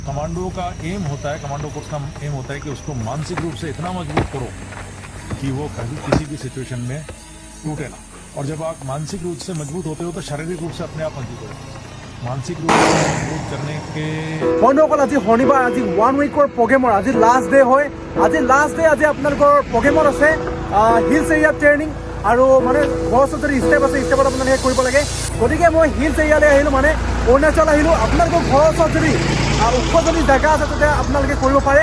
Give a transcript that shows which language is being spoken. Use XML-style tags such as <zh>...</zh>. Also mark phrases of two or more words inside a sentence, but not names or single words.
<hi>कमांडो का एम होता है,</hi> <en>commando course</en> <hi>का एम होता है कि उसको मानसिक रूप से इतना मजबूत करो कि वो कभी किसी भी सिचुएशन में टूटे ना। और जब आप मानसिक रूप से मजबूत होते हो तो शारीरिक रूप से अपने आप मजबूत हो जाते हो। मानसिक रूप से मजबूत करने के</hi> <as>বন্ধুসকল আজি শনিবাৰ, আজি 1</as> <en>weekৰ programৰ</en> <as>আজি</as> <en>last day</en> <as>হয়। আজি</as> <en>last day,</en> <as>আজি আপোনালোকৰ প্ৰগ্ৰেমত আছে</as> <en>hills area training</en> <as>আৰু মানে ঘৰৰ যদি ষ্টেপ আছে ষ্টেপত আপোনালোকে কৰিব লাগে। গতিকে মই</as> <en>hills areaলৈ</en> <as>আহিলোঁ, মানে অৰুণাচল আহিলোঁ। আপোনালোকৰ ঘৰৰ ওচৰত যদি ওখ যদি জেগা আছে তেতিয়া আপোনালোকে কৰিব পাৰে।</as>